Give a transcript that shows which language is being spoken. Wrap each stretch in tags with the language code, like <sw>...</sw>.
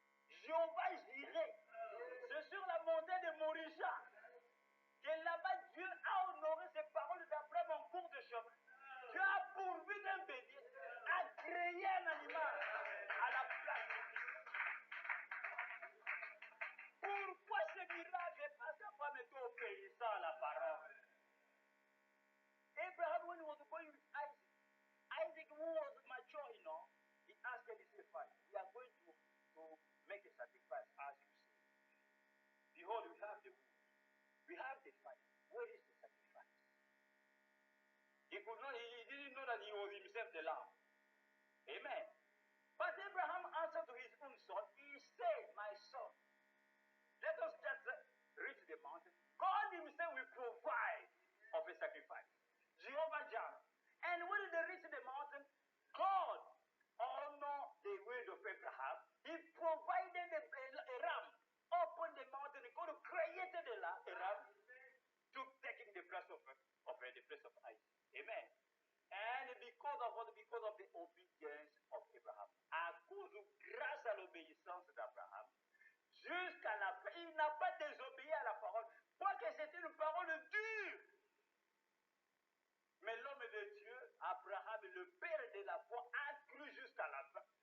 <fr>Jéhovah j'irai. C'est sur la montagne de Morisha que là-bas Dieu a honoré ses paroles d'Abraham en cours de chemin. Dieu a pourvu d'un bélier, a créé un animal à la place. Pourquoi ce miracle? Parce qu'Abraham était obéissant à la parole.</fr> <en>Abraham, when he was going with Isaac who was mature, he asked him, he said, Father, we are going to make a sacrifice as you say. Behold, we have the wood. We have the fire. Where is the sacrifice? He didn't know that he was himself the lamb. Amen. But Abraham answered to his own son, he said, my son, let us just reach the mountain. God himself will provide of a sacrifice. Jehovah Jireh. And when they reached the mountain, God honored the word of Abraham. He provided a ram upon the mountain. God created a ram to taking the place of Isaac. Amen. And because of what? Because of the obedience of Abraham.</en> <fr>Grâce à l'obéissance d'Abraham, jusqu'à la fin, il n'a pas désobéi à la parole. Quoique c'était une parole dure. Mais l'homme de Dieu, Abraham, le père de la foi, a cru jusqu'à la fin.</fr>